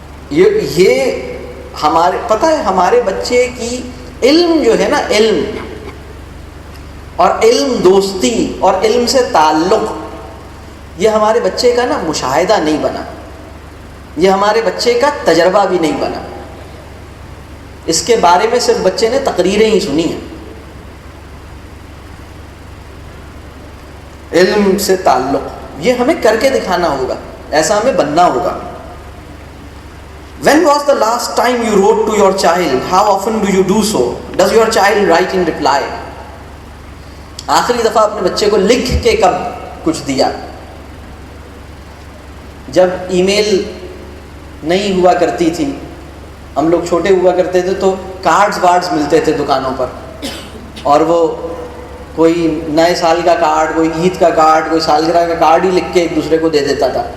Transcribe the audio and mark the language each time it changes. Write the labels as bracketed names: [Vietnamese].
[Urdu] یہ ہمارے پتہ ہے ہمارے بچے کی علم جو ہے نا، علم اور علم دوستی اور علم سے تعلق، یہ ہمارے بچے کا نا مشاہدہ نہیں بنا، یہ ہمارے بچے کا تجربہ بھی نہیں بنا. اس کے بارے میں صرف بچے نے تقریریں ہی سنی ہیں. علم سے تعلق یہ ہمیں کر کے دکھانا ہوگا، ایسا ہمیں بننا ہوگا. [English] When was the last time you wrote to your child? How often do you do so? Does your child write in reply? [Urdu] آخری دفعہ اپنے بچے کو لکھ کے کب کچھ دیا؟ جب ای میل نہیں ہوا کرتی تھی، ہم لوگ چھوٹے ہوا کرتے تھے تو کارڈز ملتے تھے دکانوں پر، اور وہ کوئی نئے سال کا کارڈ، کوئی عید کا کارڈ، کوئی سالگرہ کا کارڈ ہی لکھ کے ایک دوسرے کو دے دیتا تھا.